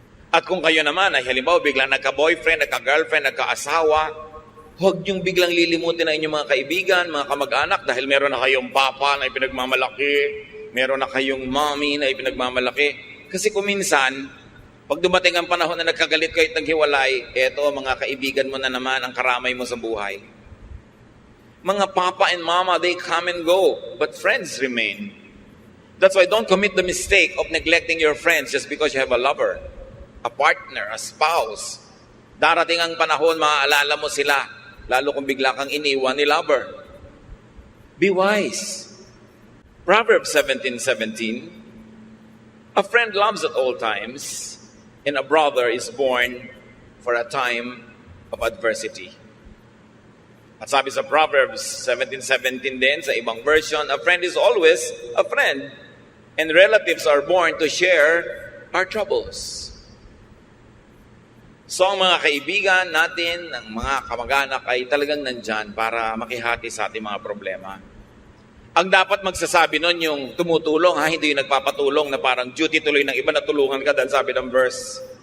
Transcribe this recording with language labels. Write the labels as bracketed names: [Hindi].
[Filipino] At kung kayo naman ay halimbawa biglang nagka-boyfriend, nagka-girlfriend, nagka-asawa, huwag niyong biglang lilimutin ang inyong mga kaibigan, mga kamag-anak dahil meron na kayong papa na ipinagmamalaki, meron na kayong mommy na ipinagmamalaki. Kasi kuminsan, Pag dumating ang panahon na nagkagalit kayo at naghiwalay, eto mga kaibigan mo na naman ang karamay mo sa buhay. [English] Mga papa and mama, they come and go, but friends remain. That's why don't commit the mistake of neglecting your friends just because you have a lover, a partner, a spouse. [Filipino] Darating ang panahon, maaalala mo sila, lalo kung bigla kang iniwan ni lover. [English] Be wise. Proverbs 17:17, a friend loves at all times, and a brother is born for a time of adversity. [Filipino] At sabi sa Proverbs 17:17 din, sa ibang version, [English] a friend is always a friend, and relatives are born to share our troubles. [Filipino] So ang mga kaibigan natin, ang mga kamag-anak ay talagang nandyan para makihati sa ating mga problema. Ang dapat magsasabi nun yung tumutulong, hindi yung nagpapatulong na parang duty tuloy ng iba na tulungan ka dahil sabi ng verse.